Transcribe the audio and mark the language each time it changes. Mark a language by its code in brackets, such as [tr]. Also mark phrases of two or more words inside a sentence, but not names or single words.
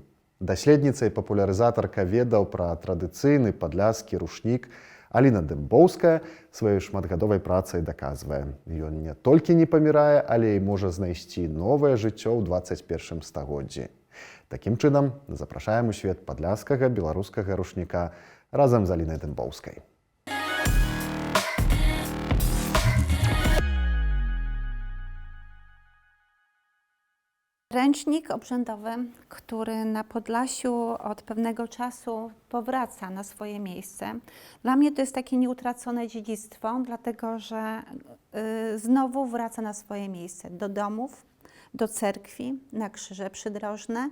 [be] Даследніца і папулярызатарка ведаў пра традыцыйны падляскі рушнік Аліна Дымбоўская сваёй шматгадовай працай даказвае. Ён не толькі не памірае, але і можа знайсці новае жыццё ў 21 стагоддзі. Такім чынам, запрашаем у свет падляскага беларускага рушніка разам з Алінай Дымбоўскай. [pl] Ręcznik obrzędowy, który na Podlasiu od pewnego czasu powraca na swoje miejsce. Dla mnie to jest takie nieutracone dziedzictwo, dlatego że znowu wraca na swoje miejsce, do domów, do cerkwi, na krzyże przydrożne.